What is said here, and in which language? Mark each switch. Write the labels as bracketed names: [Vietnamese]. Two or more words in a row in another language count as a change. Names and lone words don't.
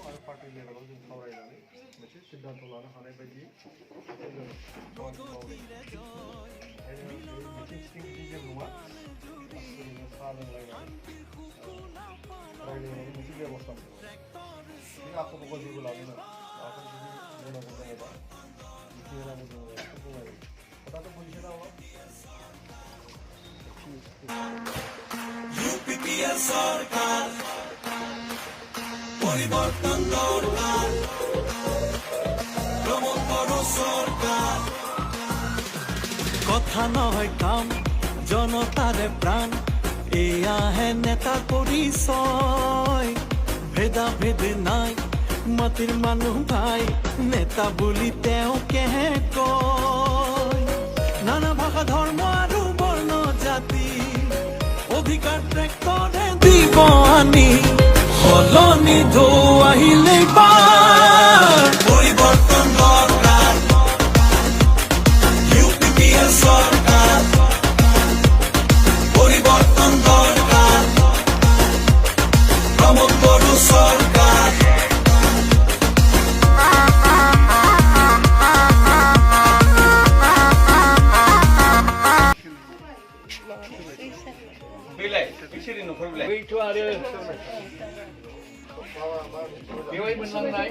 [Bodo] आरो पार्टि लेभेलाव जों सावरायनानै मोनसे सिद्धान्त लानो हानाय बायदि जों खामानि मावो ओंखायनो बे मिथिं सिथिं बिदि जेबो नङा ओरैनो साहा लोंलायनानै रायज्लायनायनि मोनसे बेब'स्था बे आख' फाख' जेबो लानो नाङा माबाफोर जुदि बुंनांगौ दङबा मिथिहोनांगौ दङबा बेखौ बुंनांगौ खोथाथ' बुजिसे नामा [Assamese] ইউপিপিএল সরকার পরিবর্তন দরকার প্রমোদ বড় সরকার কথা নয় কাম জনতার প্রাণ এয়া হে নেতার পরিচয় ভেদা ভেদ নাই মাটির মানুহ ভাই নেতা বুলি তেওঁ কেহে কয় নানা ভাষা ধৰ্ম আৰু বৰ্ণ জাতি অধিকাৰ ট্ৰেক্টৰে দিব আনি সলনি ঢৌ আহিলে বাৰ পৰিৱৰ্তন দৰকাৰ ইউপিপিএল চৰকাৰ পৰিৱৰ্তন দৰকাৰ প্ৰমোদ বড়ো চৰকাৰ [Bodo] फैलाय बिसोरनि न'खर बिलाय बैथ' आरो बेवहाय मोनलांनाय